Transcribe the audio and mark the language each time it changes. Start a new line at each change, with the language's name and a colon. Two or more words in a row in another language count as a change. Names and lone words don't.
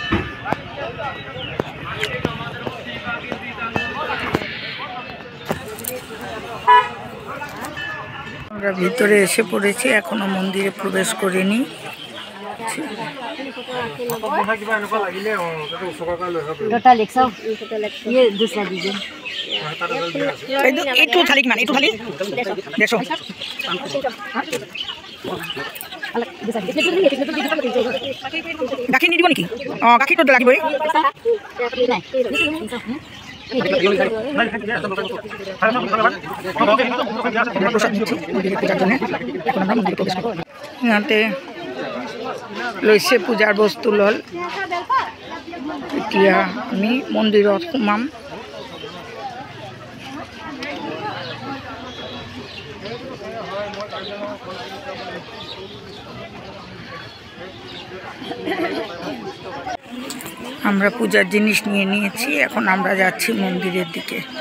Bangla: আমরা ভিতরে এসে পড়েছি, এখনো মন্দিরে প্রবেশ করিনি।
Assamese: একটু থালি মানে একটু থালি দেখো গাখীৰ নিদিব নেকি? অঁ, গাখীৰটো লাগিবই। সিহঁতে লৈছে পূজাৰ বস্তু ল'ল। এতিয়া আমি মন্দিৰত সোমাম।
Bangla: আমরা পূজার জিনিস নিয়ে নিয়েছি, এখন আমরা যাচ্ছি মন্দিরের দিকে।